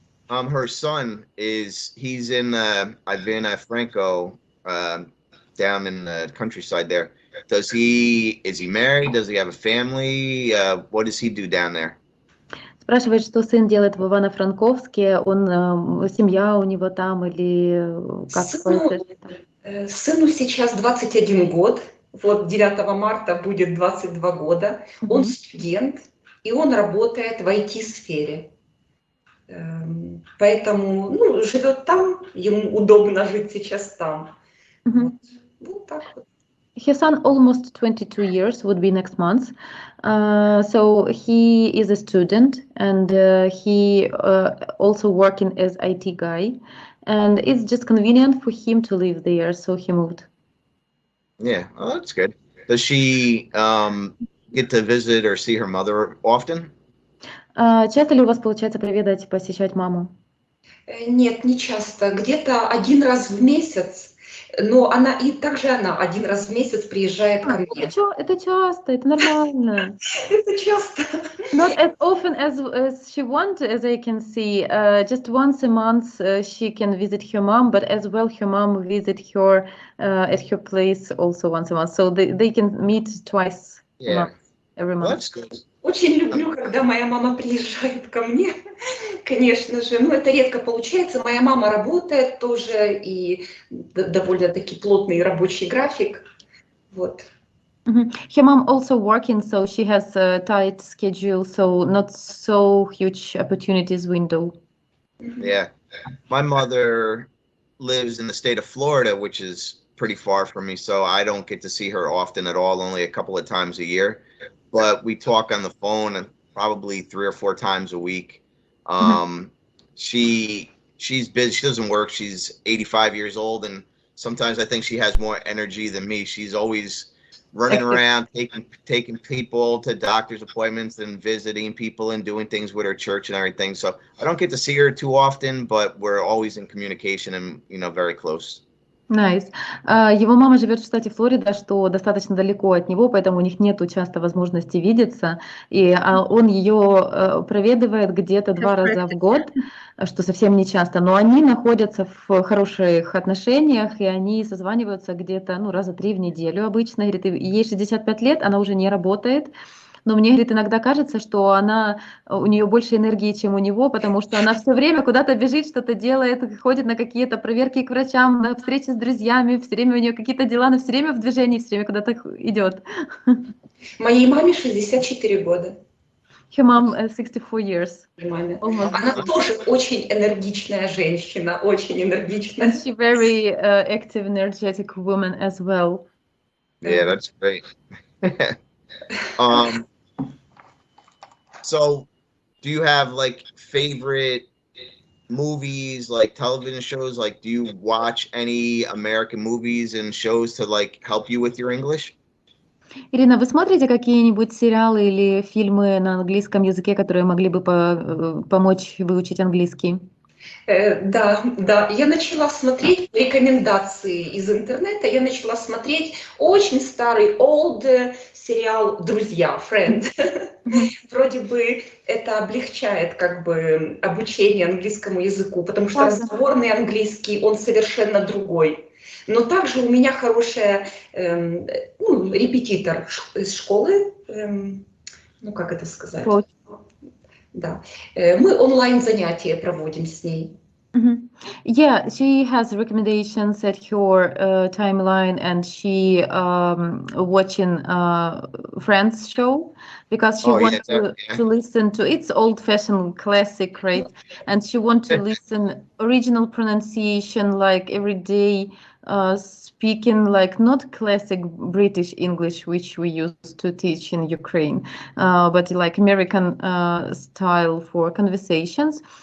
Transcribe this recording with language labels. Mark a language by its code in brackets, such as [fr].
[en] And her son he's in Avena Franco, down in the countryside there. Is he married? Does he have a family? What does he do down there? [ru] Спрашивает, что сын делает в Ивано-Франковске, семья у него там или как происходит? Сыну сейчас 21 год, вот 9 марта будет 22 года, он студент, и он работает в IT-сфере. Поэтому, ну, живет там, ему удобно жить сейчас там. Вот так вот. [en] His son almost 22 years would be next month. So he is a student and he also working as IT guy. And it's just convenient for him to live there, so he moved. Yeah, oh, that's good. Does she get to visit or see her mother often? [ru] Часто ли у вас получается проведать, посещать маму? Нет, не часто. Где-то 1 раз в месяц. Но она один раз в месяц приезжает ко мне. Это часто, это нормально. Это часто. [en] Not as often as she wants, as I can see. Just once a month she can visit her mom, but as well her mom visit her at her place also once a month. So they can meet twice a month. every Well, that's good. [ru] Очень люблю, когда моя мама приезжает ко мне, конечно же. Но это редко получается. Моя мама работает тоже, и довольно-таки плотный рабочий график. Вот. [en] Her mom also working, so she has a tight schedule, so not so huge opportunities window. Yeah. My mother lives in the state of Florida, which is pretty far from me, so I don't get to see her often at all, only a couple of times a year. But we talk on the phone probably 3 or 4 times a week. She's busy. She doesn't work. She's 85 years old, and sometimes I think she has more energy than me. She's always running around, taking people to doctor's appointments and visiting people and doing things with her church and everything. So I don't get to see her too often, but we're always in communication and, very close. Nice. [ru] Его мама живет в штате Флорида, что достаточно далеко от него, поэтому у них нету часто возможности видеться. И он ее проведывает где-то 2 раза в год, что совсем не часто. Но они находятся в хороших отношениях, и они созваниваются где-то раза 3 в неделю обычно. Говорит, ей 65 лет, она уже не работает. Но мне, говорит, иногда кажется, что у нее больше энергии, чем у него, потому что она все время куда-то бежит, что-то делает, ходит на какие-то проверки к врачам, на встречи с друзьями, все время у нее какие-то дела, но все время в движении, все время куда-то идет. Моей маме 64 года. [en] Her mom 64 years. [ru] Она тоже очень энергичная женщина, очень энергичная. [en] And she's very active, energetic woman as well. Yeah, that's great. So do you have favorite movies, television shows? Do you watch any American movies and shows to help you with your English? [ru] Ирина, вы смотрите какие-нибудь сериалы или фильмы на английском языке, которые могли бы помочь выучить английский? Да, я начала смотреть рекомендации из интернета, я начала смотреть очень старый [en] old [ru] сериал «Друзья», «Friend». Вроде бы это облегчает обучение английскому языку, потому что разговорный английский, он совершенно другой. Но также у меня хорошая репетитор из школы, как это сказать? Да. Мы онлайн-занятия проводим с ней. [en] Yeah, she has recommendations at her timeline, and she watching Friends show because she wants to listen to it's old-fashioned classic, right? And she wants to listen original pronunciation every day, speaking not classic British English, which we used to teach in Ukraine, but American style for conversations.